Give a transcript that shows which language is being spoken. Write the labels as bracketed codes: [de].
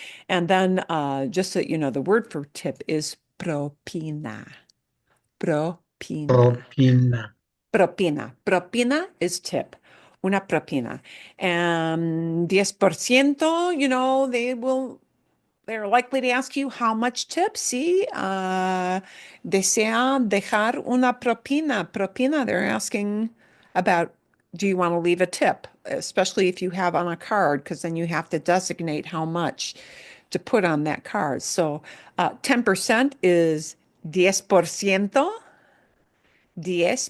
[en] And then just so you know, the word for tip is propina. [es] Propina. Propina. Propina. Propina [en] is tip. [es] Una propina. [en] And 10%, they're likely to ask you how much tip. [es] Sí, desea dejar una propina. [en] Propina, they're asking about, do you want to leave a tip? Especially if you have on a card, because then you have to designate how much to put on that card. So 10% is 10%. 10%.